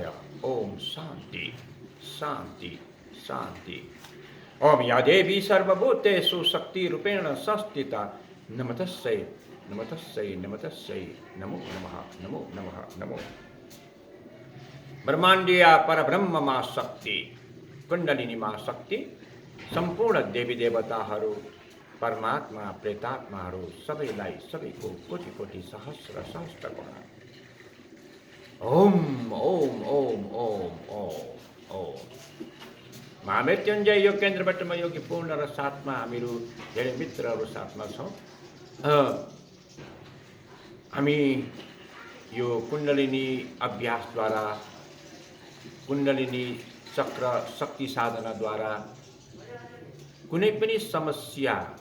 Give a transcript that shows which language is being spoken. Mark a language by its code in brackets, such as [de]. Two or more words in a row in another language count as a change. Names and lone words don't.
[sa] ओम शांति शांति शांति। ओम या देवी सर्वभूतेषु शक्तिरूपेण संस्थिता नमस्तस्यै नमस्तस्यै नमस्तस्यै नमो नमः नमो नमः नमो। [ne] ब्रह्माण्डीय परब्रह्म मा शक्ति कुण्डलिनी मा शक्ति सम्पूर्ण देवी देवताहरू परमात्मा प्रेतात्माहरू सबैलाई सबैको कोटि कोटि सहस्र सहस्र गुण। [sa] ओम ओम ओम ओम ओम ओम। [ne] महामृत्युञ्जय योग केन्द्रबाट म योगी पूर्ण र साथमा हामीहरू धेरै मित्रहरू साथमा छौँ। हामी यो कुण्डलिनी अभ्यासद्वारा कुण्डलिनी चक्र शक्ति साधनाद्वारा कुनै पनि समस्या